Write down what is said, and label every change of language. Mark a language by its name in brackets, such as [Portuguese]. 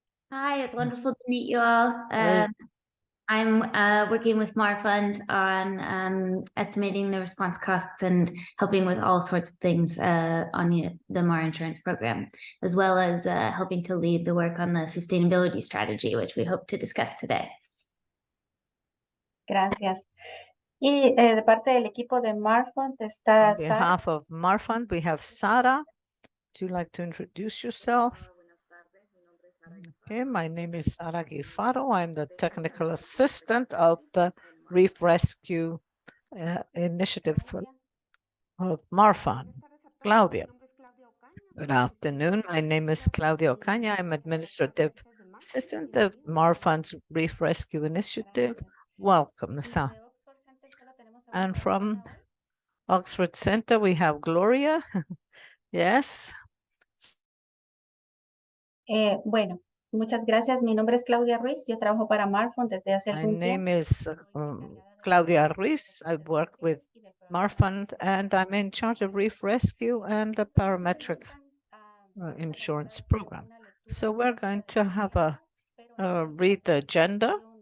[English] Hi, it's wonderful to meet you all. I'm working with MarFund on estimating the response costs and helping with all sorts of things on the MAR insurance program, as well as helping to lead the work on the sustainability strategy, which we hope to discuss today. [Spanish] Gracias. Y de parte del equipo de MarFund está [English] on behalf of MarFund, we have Sara. Would you like to introduce yourself? Okay, my name is Sara Guifaro. I'm the technical assistant of the Reef Rescue Initiative of MarFund. Claudia. Good afternoon. My name is Claudia Ocaña. I'm administrative assistant of MarFund's Reef Rescue Initiative. Welcome, Nasa. And from Oxford Center, we have Gloria. Yes. [Spanish] Bueno, muchas gracias. Mi nombre es Claudia Ruiz. Yo trabajo para MarFund desde hace algún tiempo. [English] My name is Claudia Ruiz. I work with MarFund, and I'm in charge of Reef Rescue and the Parametric insurance program. So we're going to have a read the agenda.